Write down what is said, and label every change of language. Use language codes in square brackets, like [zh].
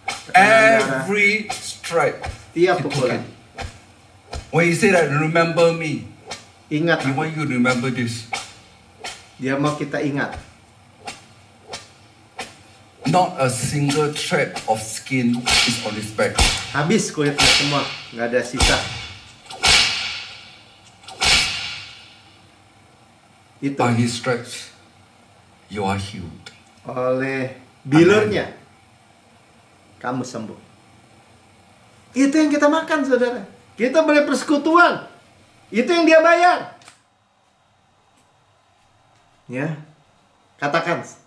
[en] Every stripe. [id] Tiap pukulan. [en] When he said that, remember me. [id] Ingat. [en] He want you to remember this. [id] Dia mau kita ingat. [en] Not a single thread of skin is on his back. [id] Habis kulitnya semua, nggak ada sisa. Itu. [en] By his stripes, you are healed. [id] Oleh bilurnya, kamu sembuh. Itu yang kita makan, saudara. Kita boleh persekutuan. Itu yang dia bayar. Ya, katakan.